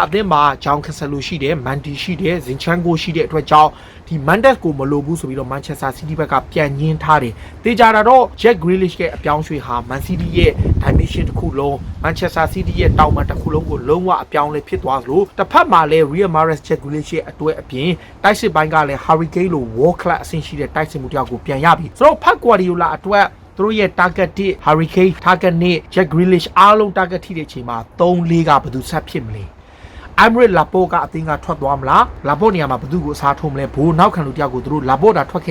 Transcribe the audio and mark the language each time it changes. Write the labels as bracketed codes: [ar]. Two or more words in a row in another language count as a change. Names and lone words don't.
[my] အသင်းမှာ João Cancelo ရှိတယ် Mendy ရှိတယ် Zinchenko ရှိတဲ့အတွက်ကြောင့်ဒီ Mendes ကိုမလိုဘူးဆိုပြီးတော့ Manchester City ဘက်ကပြန်ညှင်းထားတယ်တေချာတာတော့ Jack Grealish ရဲ့အပြောင်းရွှေ့ဟာ Man City ရဲ့ dimension တစ်ခုလုံး Manchester City ရဲ့တောင်ပံတစ်ခုလုံးကိုလုံးဝအပြောင်းလဲဖြစ်သွားသလိုတစ်ဖက်မှာလည်း Real Mahrez Jack Grealish ရဲ့အတွဲအပြင်တိုက်စစ်ပိုင်းကလည်း Harry Kane လို [en] world class [my] အဆင့်ရှိတဲ့တိုက်စစ်မှုတစ်ယောက်ကိုပြန်ရပြီဆိုတော့ဖတ် Guardiola အတွက်သူတို့ရဲ့ target 1 Harry Kane target 2 Jack Grealish အားလုံး target ထိတဲ့အချိန်မှာ3-4ကဘယ်သူဆက်ဖြစ်မလဲAymeric Laporte ကအသင်းကထွက်သွားမလား Laporte နေရာမှာဘယ်သူကိုအစားထိုးမလဲဘိုးနောက်ခံလူတယောက်ကိုသူတို့ Laporte တာထွက်ခဲ့